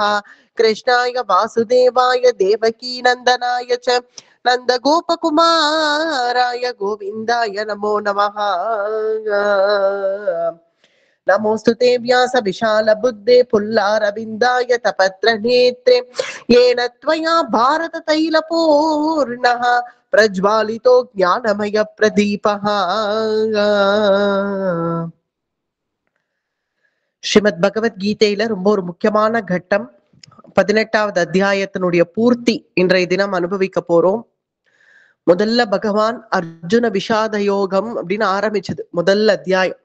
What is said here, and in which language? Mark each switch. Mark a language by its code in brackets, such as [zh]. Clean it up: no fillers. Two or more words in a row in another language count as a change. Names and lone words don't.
[sa] कृष्णाय वासुदेवाय देवकी नन्दनाय च नन्दगोपकुमाराय गोविन्दाय नमो नमः. नमोस्तुते व्यास विशाल बुद्धे पुल्लारविन्दाय तपत्र नेत्रे येन त्वया भारत तैलपूर्णः प्रज्वालितो ज्ञानमय प्रदीपः. [ta] ஸ்ரீமத் பகவத்கீதையில ரொம்ப ஒரு முக்கியமான கட்டம் 18வது அத்தியாயத்தினுடைய பூர்த்தி இன்றைய தினம் அனுபவிக்க போறோம். முதல்ல பகவான் அர்ஜுன விஷாத யோகம் அப்படின்னு ஆரம்பிச்சது முதல் அத்தியாயம்.